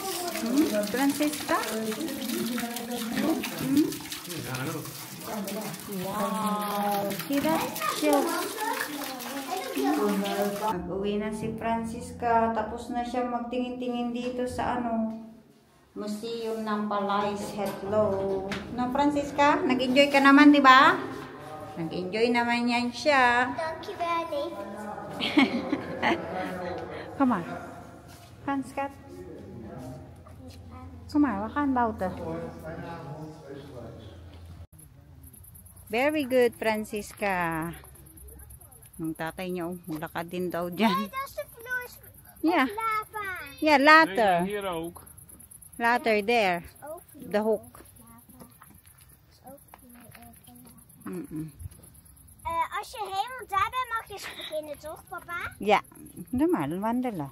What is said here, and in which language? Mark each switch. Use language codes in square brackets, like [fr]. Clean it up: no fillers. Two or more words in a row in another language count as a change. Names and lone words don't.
[en] Francisca? Wow. See that? Shells. [tl] Nag-uwi na si Francisca. Tapos na siya magtingin-tingin dito sa ano, Museum ng Palais. Hello. No, Francisca? Nag-enjoy ka naman, di ba? Nag-enjoy naman yan siya. [nl] Dankjewel. Kom maar. Gaan, schat. Kom maar, we gaan buiten. [en] Very good, Francisca. [tl] Ang tatay niya, lakad din daw dyan. [nl] Nee, dat is de vloer [en] Yeah. [nl] lava. [en] Yeah, later. [nl] Nee, hier ook. [en] Later, there. [nl] Ook vloer [en] The hook. [nl] lava. Is ook vloer lava. Als je helemaal daar bent, mag je eens beginnen, toch, papa? Ja, doe maar, wandelen.